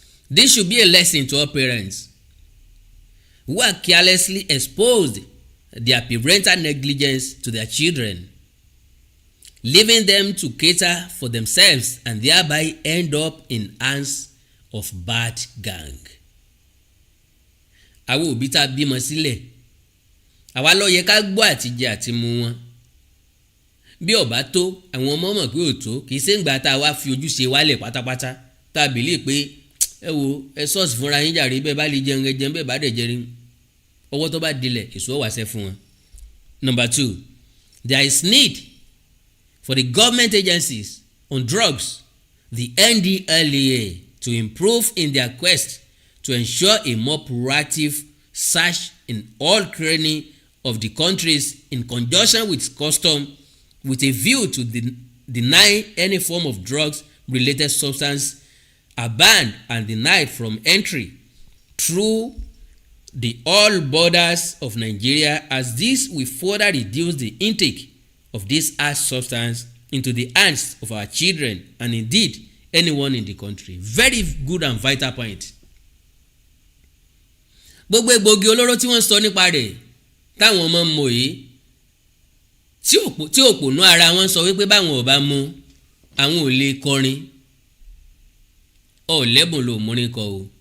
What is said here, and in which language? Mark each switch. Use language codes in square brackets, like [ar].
[en] This should be a lesson to all parents who are carelessly exposed their parental negligence to their children, leaving them to cater for themselves and thereby end up in hands of bad gang. [yo] Àwọn òbí tá bímọ sílẹ̀, àwa ló yẹ ká gbọ́ àtijẹ àti mu wọn. Bí ó bá tó, àwọn ọmọ mọ̀ pé ó tó, kì í ṣe ńgbà tá a wá fi ojúṣe wálẹ̀ pátápátá tá a bìlí pé ẹ wo ẹ sọ́ọ̀sì fúnra yín jàre bẹ́ẹ̀ bá lè jẹun ẹ jẹun bẹ́ẹ̀ bá dẹ̀ jẹrin ọwọ́ tó bá dilẹ̀ èso wàṣẹ fún wọn. [en] Number 2, there is need for the government agencies on drugs, the NDLEA, to improve in their quest to ensure a more proactive search in all crannies of the countries in conjunction with custom, with a view to deny any form of drugs-related substance are banned and denied from entry through the all borders of Nigeria, as this will further reduce the intake of this harsh substance into the hands of our children and indeed anyone in the country. Very good and vital point. [yo] Gbogbo egbògi olóró tí wọ́n sọ nípa rẹ̀ táwọn ọmọ mọ̀ yìí tí òpònú ara wọn sọ wípé báwọn ò bá mú àwọn ò lè kọrin ọ̀lẹ́bùn ló múrin kọ o.